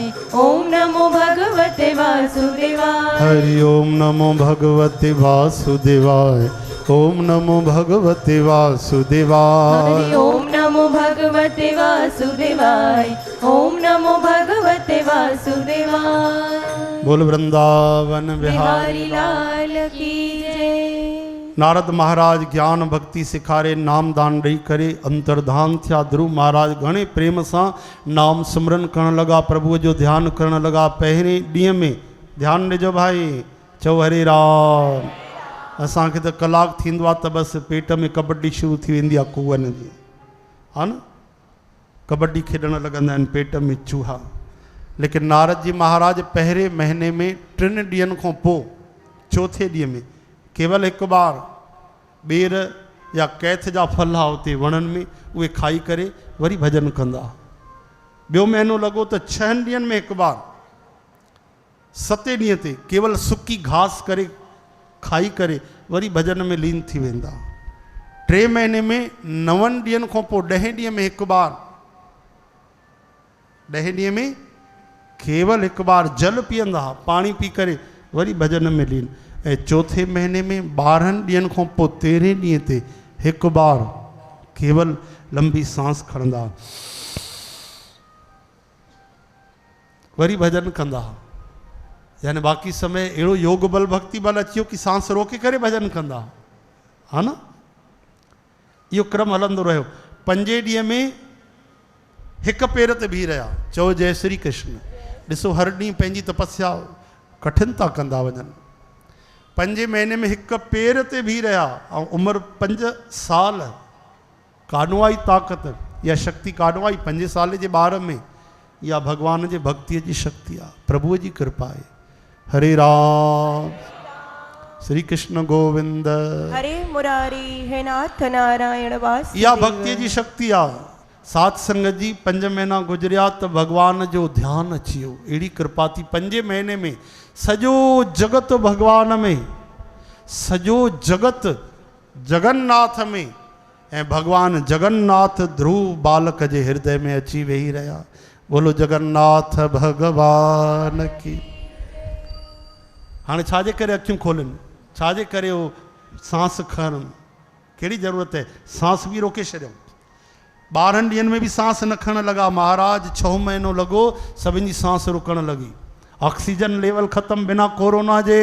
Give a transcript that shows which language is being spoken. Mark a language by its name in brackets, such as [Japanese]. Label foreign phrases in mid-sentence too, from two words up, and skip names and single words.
[Sanskrit] ओम नमो भगवते वासुदेवाय। हरि ओम नमो भगवते वासुदेवाय। ओम नमो भगवते वासुदेवाय। हरि ओम नमो भगवते वासुदेवाय। ओम नमो भगवते वासुदेवाय। [Hindi] बोल वृंदावन बिहारी बिहारी लाल की जय। [Sindhi] नारद महाराज ज्ञान भक्ति सिखारे नाम दान ॾेई करे अंतर्धान थिया। ध्रुव महाराज घणे प्रेम सां नाम सिमरन करण लगा, प्रभुअ जो ध्यानु करण लगा। पहिरें ॾींहं में ध्यानु ॾिजो भाई, चओ हरे राम। असांखे त कलाकु थींदो आहे त बसि पेट में कबड्डी शुरू थी वेंदी आहे कुअनि जी, हा न, कबड्डी खेॾणु लॻंदा आहिनि पेट में चूहा। लेकिन नारद जी महाराज पहिरें महीने में 3 ॾींहंनि खां पोइ चौथे ॾींहं में केवल हिकु बार ॿेर या कैथ जा फल हा उते वणनि में उहे खाई करे वरी भॼन कंदा। ॿियो महीनो लॻो त 6 ॾींहंनि में हिकु बार, 7 ॾींहं ते केवल सुकी घास करे खाई करे वरी भॼन में लीन थी वेंदा। 3 महीने में 9 ॾींहंनि खां पोइ 10 ॾींहं में हिकु बार, 10 ॾींहं में केवल हिकु बार जल पीअंदा, पाणी पी करे वरी भॼन में लीन। ऐं चौथे महीने में 12 ॾींहंनि खां पोइ 13 ॾींहं ते हिकु बार केवल लंबी सांस खणंदा, वरी भॼन कंदा। यानी बाक़ी समय अहिड़ो योग बल भक्ति बल अची वियो कि सांस रोके करे भॼन कंदा, हा न। इहो क्रम हलंदो रहियो। 5 ॾींहं में हिकु पेर ते बीह रहिया, चओ जय श्री कृष्ण। ॾिसो हर ॾींहुं पंहिंजी तपस्या कठिन था कंदा वञनि। 5 महीने में हिकु पेर ते बीह रहिया ऐं उमिरि 5 साल। काॾों आई ताक़त या शक्ति, काॾों आई 5 साल जे ॿार में? या भॻवान जे भक्तीअ जी शक्ति आहे, प्रभुअ जी कृपा आहे। हरे राम, श्री कृष्ण गोविंद, हरे मुरारी, हे नाथ नारायण वासुदेव। इहा भक्तीअ जी शक्ति आहे। सात संगत जी 5 महीना गुजरिया त भॻवान जो ध्यानु अची वियो। अहिड़ी कृपा थी 5 महीने में सॼो जगत भॻवान में, सॼो जगत जगन्नाथ में, ऐं भॻवान जगन्नाथ ध्रुव बालक जे हृदय में अची वेही रहिया। [Hindi] बोलो जगन्नाथ भगवान की। [Sindhi] हाणे छाजे करे अखियूं खोलनि, छाजे करे उहो सांस खणनि? कहिड़ी ज़रूरत आहे? सांस बि रोके छॾियऊं। 12 ॾींहंनि में बि सांस न खणण लॻा महाराज। 6 महीनो लॻो सभिनी जी सांस रुकण लॻी। [English] oxygen level [Sindhi] ख़तमु बिना कोरोना जे।